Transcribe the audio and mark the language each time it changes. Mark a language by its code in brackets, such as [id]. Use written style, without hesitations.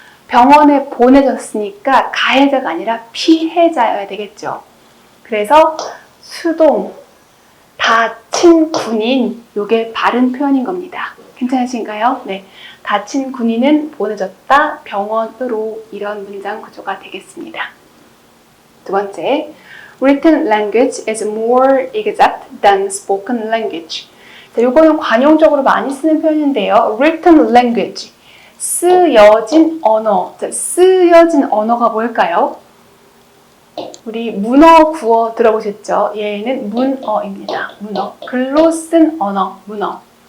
[ko] 병원에 보내졌으니까 가해자가 아니라 피해자여야 되겠죠. 그래서 수동, 다친 군인, 이게 바른 표현인 겁니다. 괜찮으신가요? 네, 다친 군인은 보내졌다 병원으로 이런 문장 구조가 되겠습니다. 두 번째, [en] written language is more exact than spoken language. [ko] 자, 이거는 관용적으로 많이 쓰는 표현인데요. [en] written language, [ko] 쓰여진 언어. 자, 쓰여진 언어가 뭘까요? 우리 문어, 구어 들어보셨죠? 얘는 문어입니다. 문어. 글로 쓴 언어, 문어.